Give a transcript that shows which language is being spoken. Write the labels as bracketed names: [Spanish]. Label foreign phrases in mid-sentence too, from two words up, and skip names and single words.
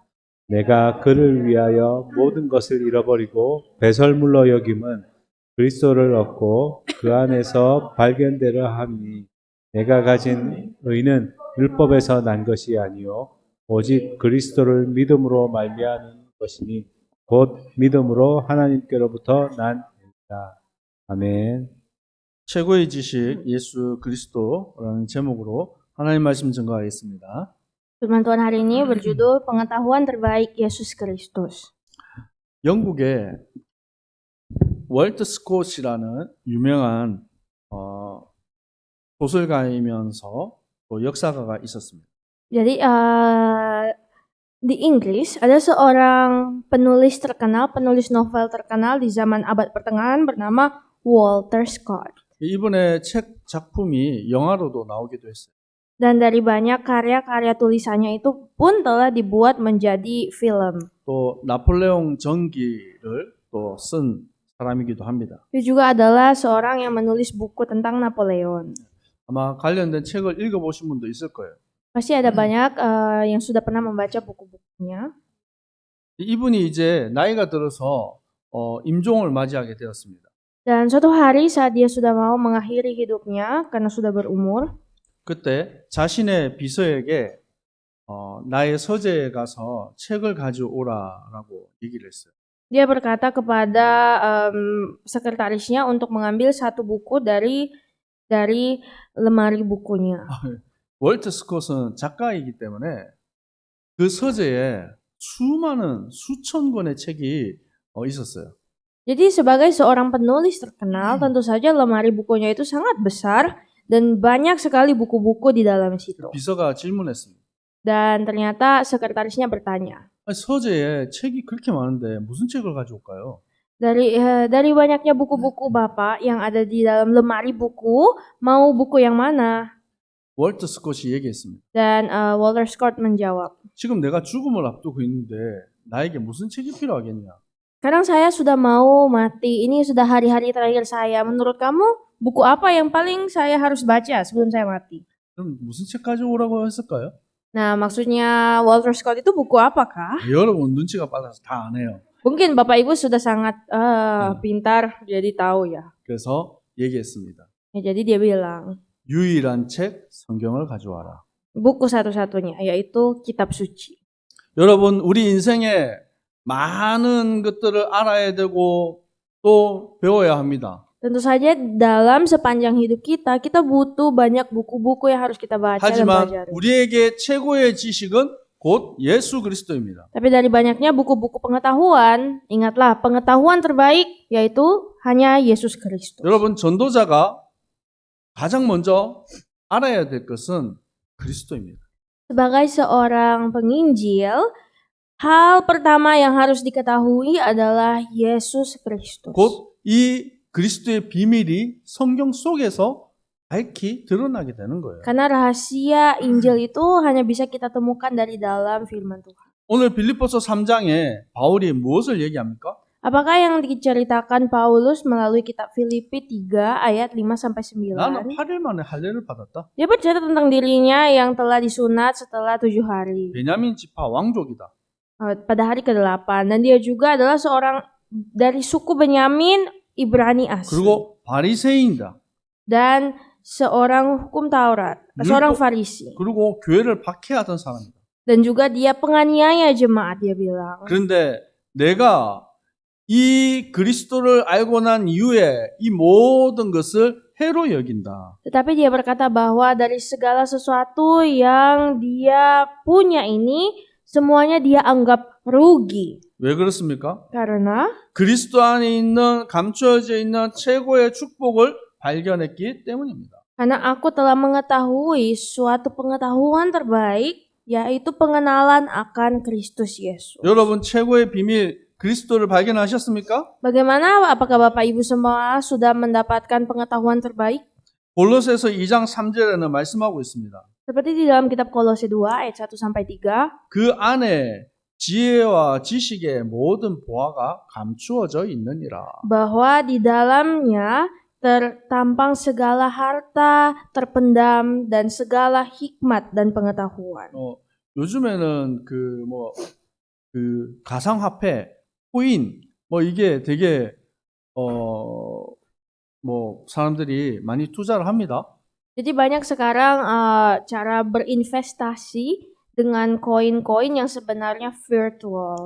[Korean] 내가 그를 위하여 모든 것을 잃어버리고 배설물로 여김은 그리스도를 얻고 그 안에서 발견되려 함이니 내가 가진 의는 율법에서 난 것이 아니요 오직 그리스도를 믿음으로 말미암은 것이니 곧 믿음으로 하나님께로부터 난 의다. 아멘. 최고의 지식 예수 그리스도라는 제목으로 하나님 말씀 증거하겠습니다. [Indonesian] Firman Tuhan hari ini berjudul Pengetahuan Terbaik Yesus Kristus. [Korean] 영국에 월트 스콧이라는 유명한 소설가이면서 또 역사가가 있었습니다. [Indonesian] Jadi di Inggris ada seorang penulis terkenal, penulis novel terkenal di zaman abad pertengahan bernama Walter Scott. [Korean] 이분의 책 작품이 영화로도 나오기도 했어요. [Indonesian] Dan dari banyak karya-karya tulisannya itu pun telah dibuat menjadi film. [Korean] 또 나폴레옹 전기를 또 쓴 사람이기도 합니다. [Indonesian] Dia juga adalah seorang yang menulis buku tentang Napoleon. [Korean] 아마 관련된 책을 읽어보신 분도 있을 거예요. [Indonesian] Pasti ada banyak yang sudah pernah membaca buku-bukunya. [Korean] 이분이 이제 나이가 들어서 임종을 맞이하게 되었습니다. [Indonesian] Dan suatu hari saat dia sudah mau mengakhiri hidupnya karena sudah berumur, [Korean] 그때 자신의 비서에게 나의 서재에 가서 책을 가져오라라고 얘기를 했어요. [Indonesian] dia berkata kepada sekretarisnya untuk mengambil satu buku dari lemari bukunya. [Korean] 월트 스콧은 작가이기 때문에 그 서재에 수많은 수천 권의 책이 있었어요. [Indonesian] Jadi sebagai seorang penulis terkenal, tentu saja lemari bukunya itu sangat besar dan banyak sekali buku-buku di dalam situ. [Korean] 비서가 질문했습니다. [Indonesian] Dan ternyata sekretarisnya bertanya, [Korean] 아니, 서재에 책이 그렇게 많은데 무슨 책을 가져올까요? [Indonesian] dari banyaknya buku-buku Bapak yang ada di dalam lemari buku, mau buku yang mana? [Korean] 월트 스콧이 얘기했습니다. [Indonesian] Dan Walter Scott menjawab, [Korean] 지금 내가 죽음을 앞두고 있는데 나에게 무슨 책이 필요하겠냐? [Indonesian] sekarang saya sudah mau mati, ini sudah hari-hari terakhir saya. Menurut kamu, buku apa yang paling saya harus baca sebelum saya mati? [Korean] 그럼 무슨 책 가져오라고 했을까요? [Indonesian] Nah, maksudnya Walter Scott itu buku apakah? [Korean] 여러분 눈치가 빨라서 다 안 해요. [Indonesian] Mungkin Bapak Ibu sudah sangat pintar, jadi tahu ya. [Korean] 그래서 얘기했습니다. [Indonesian] Ya, jadi dia bilang, [Korean] 유일한 책 성경을 가져와라. [Indonesian] buku satu-satunya, yaitu kitab suci. [Korean] 여러분 우리 인생에 많은 것들을 알아야 되고 또 배워야 합니다. [Indonesian] Tentu saja dalam sepanjang hidup kita butuh banyak buku-buku yang harus kita baca dan [Korean] 하지만 [Indonesian] pelajari. [Korean] 우리에게 최고의 지식은 곧 예수 그리스도입니다. [Indonesian] Tapi dari banyaknya buku-buku pengetahuan, ingatlah pengetahuan terbaik yaitu hanya Yesus Kristus. [Korean] 여러분 전도자가 가장 먼저 알아야 될 것은 그리스도입니다. [Indonesian] Sebagai seorang penginjil, hal pertama yang harus diketahui adalah Yesus Kristus. [Korean] 곧 이 그리스도의 비밀이 성경 속에서 밝히 드러나게 되는 거예요. [Indonesian] Karena rahasia Injil itu hanya bisa kita temukan dari dalam firman Tuhan. [Korean] 오늘 빌립보서 3장에 바울이 무엇을 얘기합니까? [Indonesian] Apakah yang diceritakan Paulus melalui kitab Filipi 3 ayat 5-9? [Korean] 나는 8일 만에 할례를 받았다. [Indonesian] Dia bercerita tentang dirinya yang telah disunat setelah 7 hari. [Korean] 베냐민 지파 왕족이다. [Indonesian] Pada hari ke-8. Dan dia juga adalah seorang dari suku Benyamin Ibrani asli. [Korean] 그리고 바리새인이다. [Indonesian] Dan seorang hukum Taurat, seorang Farisi. [Korean] 그리고 교회를 박해하던 사람이다. [Indonesian] Dan juga dia penganiaya jemaat, dia bilang. [Korean] 그런데 내가 이 그리스도를 알고 난 이후에 이 모든 것을 해로 여긴다. [Indonesian] Tetapi dia berkata bahwa dari segala sesuatu yang dia punya ini, semuanya dia anggap rugi. [Korean] 왜 그렇습니까? [Indonesian] Karena [Korean] 그리스도 안에 있는 감추어져 있는 최고의 축복을 발견했기 때문입니다. [Indonesian] aku telah mengetahui suatu pengetahuan terbaik yaitu pengenalan akan Kristus Yesus. [Korean] 여러분 최고의 비밀 그리스도를 발견하셨습니까? [Indonesian] Bagaimana? Apakah Bapak Ibu semua sudah mendapatkan pengetahuan terbaik? [Korean] 골로새서 2장 3절에는 말씀하고 있습니다. [Indonesian] Seperti di dalam kitab Kolose 2 ayat 1 sampai 3, [Korean] 그 안에 지혜와 지식의 모든 보화가 감추어져 있느니라. [Indonesian] bahwa di dalamnya tertampang segala harta terpendam dan segala hikmat dan pengetahuan. [Korean] 요즘에는 그 가상화폐, 코인 이게 되게 사람들이 많이 투자를 합니다. [Indonesian] Jadi banyak sekarang cara berinvestasi dengan koin-koin yang sebenarnya virtual.